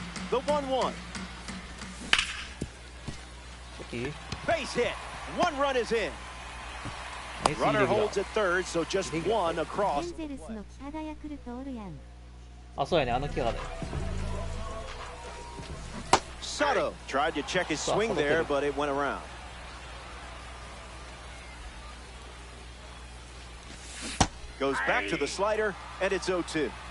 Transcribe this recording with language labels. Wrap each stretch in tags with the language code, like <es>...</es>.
<en>The 1-1. Base hit. One run is in. Runner holds at third, so just one across.</en> <ja>エンゼルスのキハダヤクルトおるやん。あ、そうやね、あのキハダ。</ja> <en>Soto tried to check his swing there, but it went around. Goes back to the slider, and it's 0-2.</en>